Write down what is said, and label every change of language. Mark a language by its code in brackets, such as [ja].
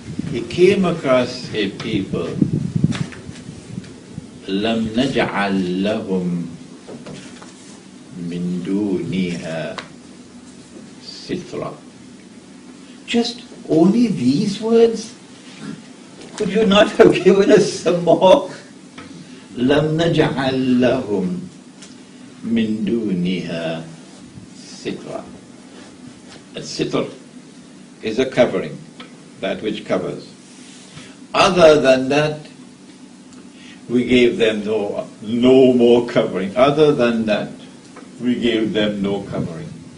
[en] He came across a people, [ar] لم نجعل لهم من دونها سترا. [en] Just only these words? Could you not have given us some more? [ar] لم نجعل لهم من دونها سترا. [en] A sitr is a covering, that which covers. Other than that, we gave them no more covering. Other than that, we gave them no covering.